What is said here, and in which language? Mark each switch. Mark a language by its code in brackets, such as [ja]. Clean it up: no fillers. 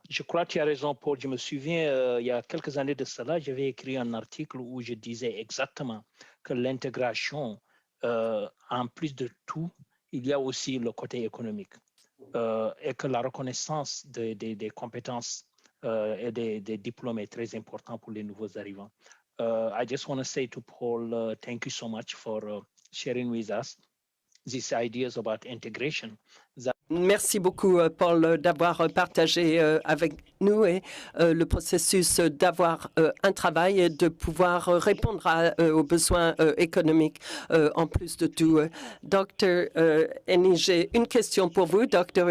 [fr] Je crois que tu as raison, Paul. Je me souviens, il y a quelques années de cela, j'avais écrit un article où je disais exactement que l'intégration, en plus de tout, il y a aussi le côté économique et que la reconnaissance des compétences et des diplômes est très important pour les nouveaux arrivants. [en] I just want to say to Paul, thank you so much for sharing with us these ideas about integration. [fr] Merci beaucoup, Paul, d'avoir partagé avec nous et le processus d'avoir un travail et de pouvoir répondre aux besoins économiques en plus de tout. Dr. Iny, j'ai une question pour vous, Dr.